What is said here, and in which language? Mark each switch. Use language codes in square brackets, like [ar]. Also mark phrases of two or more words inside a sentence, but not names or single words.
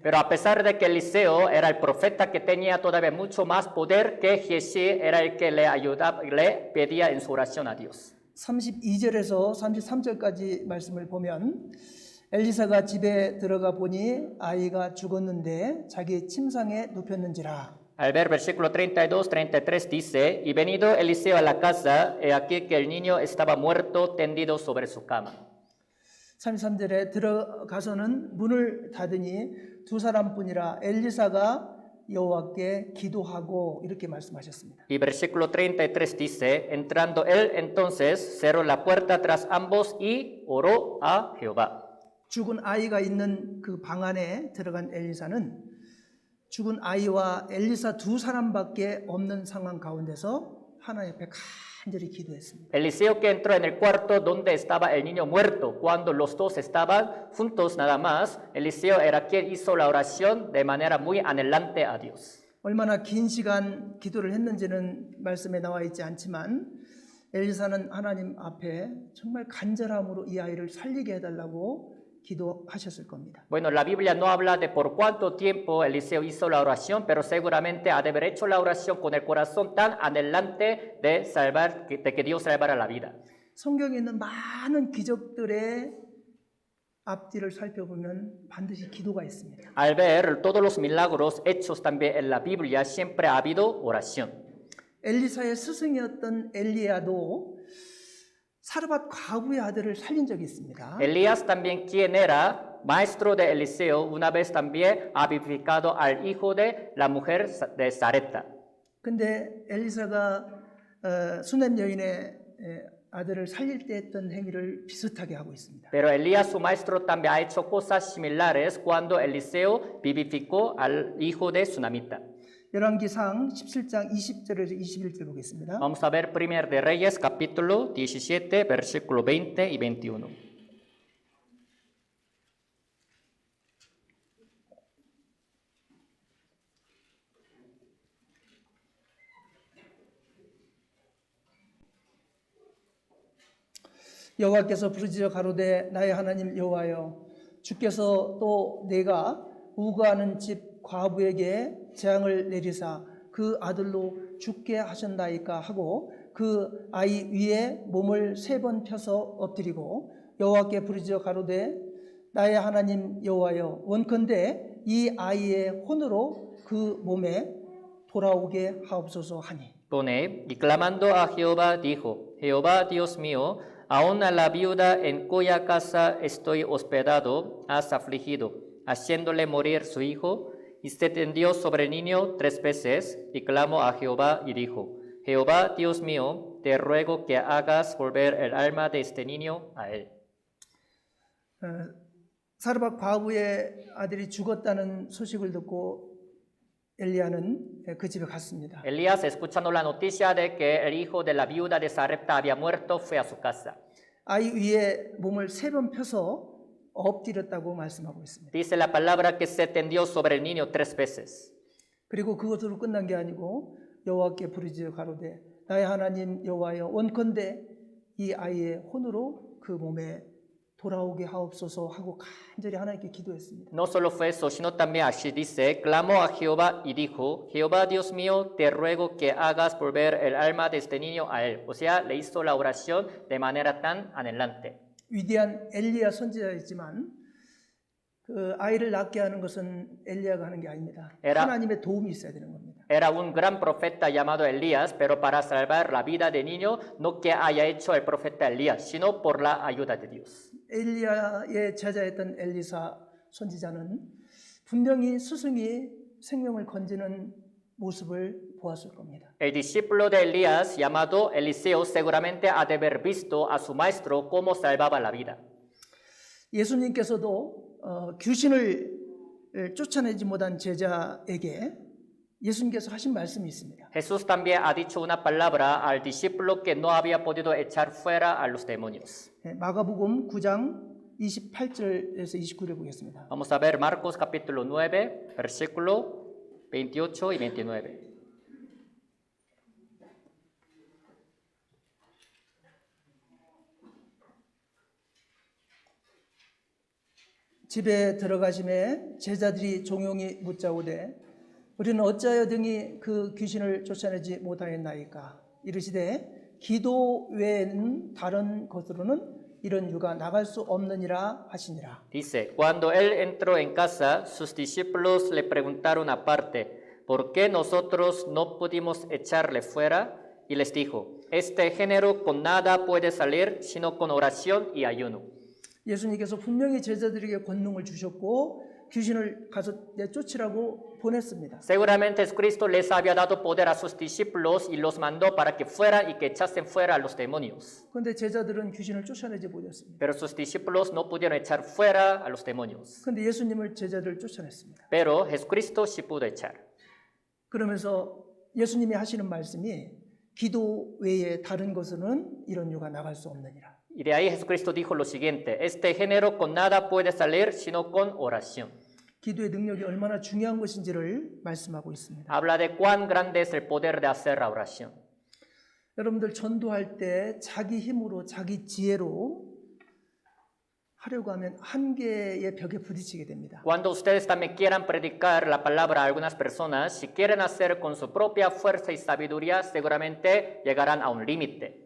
[es] Pero a pesar de que Eliseo era el profeta que tenía todavía mucho más poder que Giesi, era el que le ayudaba, le pedía en su oración a Dios. [ko] 32절에서 33절까지 말씀을 보면 엘리사가 집에 들어가 보니 아이가 죽었는데 자기 침상에 눕혔는지라. [es] Al ver versículo 32, 33 dice, y venido Eliseo a la casa, he aquí que el niño estaba muerto tendido sobre su cama. [ko] 33절에 들어가서는 문을 닫으니 두 사람뿐이라 엘리사가 여호와께 기도하고 이렇게 말씀하셨습니다. [es] Y versículo 33 dice, entrando él entonces cerró la puerta tras ambos y oró a Jehová. [ko] 죽은 아이가 있는 그 방 안에 들어간 엘리사는 죽은 아이와 엘리사 두 사람밖에 없는 상황 가운데서 하나님 앞에 간절히 기도했습니다. [es] Eliseo que entró en el cuarto donde estaba el niño muerto, cuando los dos estaban juntos nada más, Eliseo era quien hizo la oración de manera muy anhelante a Dios. [ko] 얼마나 긴 시간 기도를 했는지는 말씀에 나와 있지 않지만 엘리사는 하나님 앞에 정말 간절함으로 이 아이를 살리게 해달라고 기도하셨을 겁니다. [es] Bueno, la Biblia no habla de por cuánto tiempo Eliseo hizo la oración, pero seguramente ha de haber hecho la oración con el corazón tan anhelante de salvar, de que Dios salvara la vida. [ko] 성경에 있는 많은 기적들의 앞뒤를 살펴보면 반드시 기도가 있습니다. [es] Al ver todos los milagros hechos también en la Biblia, siempre ha habido oración. [ko] 엘리사의 스승이었던 엘리야도 사르밧 과부의 아들을 살린 적이 있습니다. [es] Elías también, quien era maestro de Eliseo, una vez también ha vivificado al hijo de la mujer de Sarepta. [ko] 근데 엘리사가 수넴 여인의 아들을 살릴 때 했던 행위를 비슷하게 하고 있습니다. [es] Pero Elías, su maestro, también ha hecho cosas similares cuando Eliseo vivificó al hijo de Sunamita. [ko] 열왕기상 17장 20절에서 21절 보겠습니다. [es] Vamos a ver 1 de Reyes, capítulo 17, versículo 20 y 21. [ko] 여호와께서 부르짖어 가로되 나의 하나님 여호와여 주께서 또 내가 우거하는 집 과부에게 재앙을 내리사 그 아들로 죽게 하셨나이까 하고 그 아이 위에 몸을 3번 펴서 엎드리고 여호와께 부르짖어 가로되 나의 하나님 여호와여 원컨대 이 아이의 혼으로 그 몸에 돌아오게 하옵소서 하니. [es] Pone, y clamando a Jehová dijo, Jehová Dios mío, aún a la viuda en cuya casa estoy hospedado has afligido, haciéndole morir su hijo. Y se tendió sobre el niño 3 veces, y clamó a Jehová y dijo, Jehová Dios mío, te ruego que hagas volver el alma de este niño a él. [ko] 사르밧 과부의 아들이 죽었다는 소식을 듣고 엘리야는 그 집에 갔습니다. [es] Elías, escuchando la noticia de que el hijo de la viuda de Sarepta había muerto, fue a su casa. [ko] 아이 위에 몸을 3번 펴서 엎드렸다고 말씀하고 있습니다. [es] Dice la palabra que se tendió sobre el niño 3 veces. [ko] 그리고 그것으로 끝난 게 아니고 여호와께 부르짖어 가로되 나의 하나님 여호와여 원컨대 이 아이의 혼으로 그 몸에 돌아오게 하옵소서 하고 간절히 하나님께 기도했습니다. [es] No solo fue eso, sino también así dice, clamó a Jehová y dijo, Jehová Dios mío, te ruego que hagas volver el alma de este niño a él. O sea, le hizo la oración de manera tan anhelante. [ko] 위대한 엘리야 선지자였지만 그 아이를 낳게 하는 것은 엘리야가 하는 게 아닙니다. 하나님의 도움이 있어야 되는 겁니다. [es] Era un gran profeta llamado Elías, pero para salvar la vida del niño, no que haya hecho el profeta Elías, sino por la ayuda de Dios. [ko] 엘리야의 제자였던 엘리사 선지자는 분명히 스승이 생명을 건지는 모습을 보았을 겁니다. [es] El discípulo de Elías, llamado Eliseo, seguramente ha de haber visto a su maestro cómo salvaba la vida. [ko] 예수님께서도 귀신을 쫓아내지 못한 제자에게 예수님께서 하신 말씀이 있습니다. [es] Jesús también ha dicho una palabra al discípulo que no había podido echar fuera a los demonios. [ko] 마가복음 9장 28절에서 29절 보겠습니다. [es] Vamos a ver Marcos capítulo 9, versículo 28 y 29. [ko] 집에 들어가심에 제자들이 종용이 묻자오되 우리는 어찌하여 등이 그 귀신을 쫓아내지 못하였나이까 이르시되 기도 외에는 다른 것으로는 이런 유가 나갈 수 없느니라 하시니라. [es] Dice, cuando él entró en casa, sus discípulos le preguntaron aparte, ¿por qué nosotros no pudimos echarle fuera? Y les dijo, este género con nada puede salir, sino con oración y ayuno. [ko] 예수님께서 분명히 제자들에게 권능을 주셨고 귀신을 가서 내쫓으라고 보냈습니다. [es] Seguramente Cristo les había dado poder a sus discípulos y los mandó para que fueran y que echasen fuera a los demonios. [ko] 그런데 제자들은 귀신을 쫓아내지 못했습니다. [es] Pero sus discípulos no pudieron echar fuera a los demonios. [ko] 그런데 예수님을 제자들을 쫓아냈습니다. [es] Pero Jesucristo sí pudo echar. [ko] 그러면서 예수님이 하시는 말씀이 기도 외에 다른 것은 이런 유가 나갈 수 없느니라. [es] Y de ahí Jesucristo dijo lo siguiente, este género con nada puede salir sino con oración. [ko] 기도의 능력이 얼마나 중요한 것인지를 말씀하고 있습니다. [es] Habla de cuán grande es el poder de hacer la oración. [ko] 여러분들 전도할 때 자기 힘으로 자기 지혜로 하려고 하면 한계의 벽에 부딪히게 됩니다. [es] Cuando ustedes también quieran predicar la palabra a algunas personas, si quieren hacer con su propia fuerza y sabiduría, seguramente llegarán a un límite.